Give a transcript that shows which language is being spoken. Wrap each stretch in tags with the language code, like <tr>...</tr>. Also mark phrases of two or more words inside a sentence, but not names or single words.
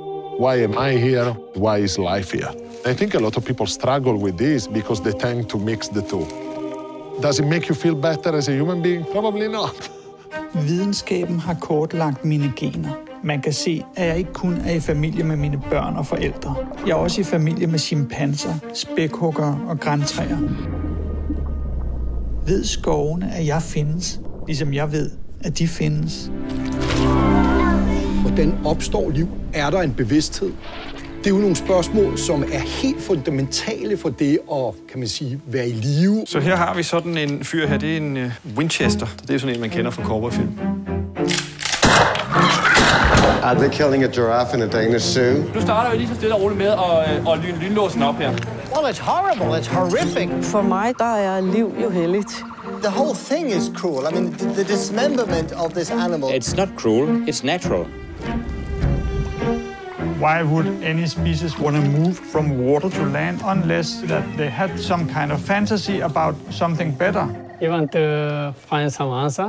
<en>Why am I here? Why is life here? I think a lot of people struggle with this because they tend to mix the two. Does it make you feel better as a human being? Probably not.</en> <da>Videnskaben har kortlagt mine gener. Man kan se, at jeg ikke kun er i familie med mine børn og forældre. Jeg er også i familie med chimpanser, spækhuggere og grantræer. Ved skovene, at jeg findes, ligesom jeg ved, at de findes. Hvordan opstår liv? Er der en bevidsthed? Det er jo nogle spørgsmål, som er helt fundamentale for det at, kan man sige, være i live. Så her har vi sådan en fyr her, det er en Winchester. Det er sådan en, man kender fra cowboyfilm.</da> <en>Are they killing a giraffe in a Danish zoo?</en> <da>Nu starter vi lige så stille og roligt med at lyne lynlåsen op her.</da> <en>Well, it's horrible. It's horrific.</en> <da>For mig, der er liv jo helligt.</da> <en>The whole thing is cruel. I mean, the dismemberment of this animal. It's not cruel, it's natural. Why would any species want to move from water to land unless that they had some kind of fantasy about something better? You want to find some answer?</en>